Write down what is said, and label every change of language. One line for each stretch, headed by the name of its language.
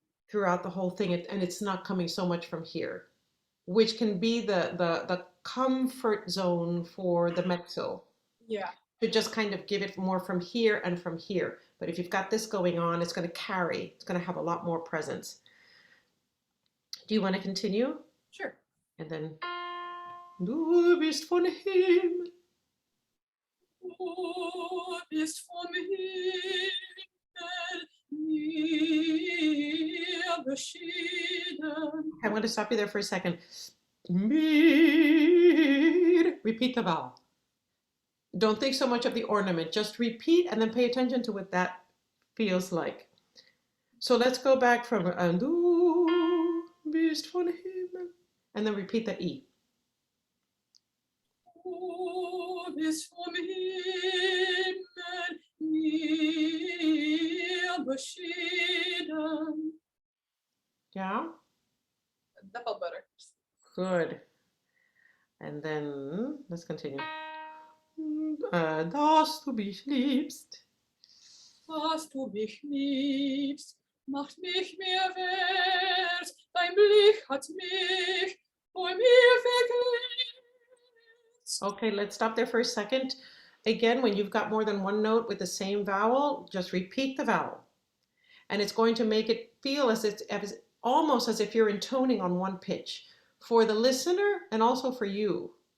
English: throughout the whole thing. And it's not coming so much from here, which can be the comfort zone for the mezzo. Yeah. To just kind of give it more from here and from here. But if you've got this going on, it's going to carry. It's going to have a lot more presence. Do you want to continue? Sure. And then,
German: du bist von Himmel. Du bist vom Himmel mir beschieden.
English: I'm going to stop you there for a second. Mir. Repeat the vowel. Don't think so much of the ornament. Just repeat and then pay attention to what that feels like. So let's go back from
German: du bist von Himmel.
English: And then repeat the E.
German: Du bist vom Himmel mir beschieden.
English: Yeah? That felt better. Good. And then let's continue.
German: Dass du mich liebst. Dass du mich liebst, macht mich mehr wert. Dein Blick hat mich vor mir verklärt.
English: Okay, let's stop there for a second. Again, when you've got more than one note with the same vowel, just repeat the vowel. And it's going to make it feel as almost as if you're intoning on one pitch for the listener and also for you.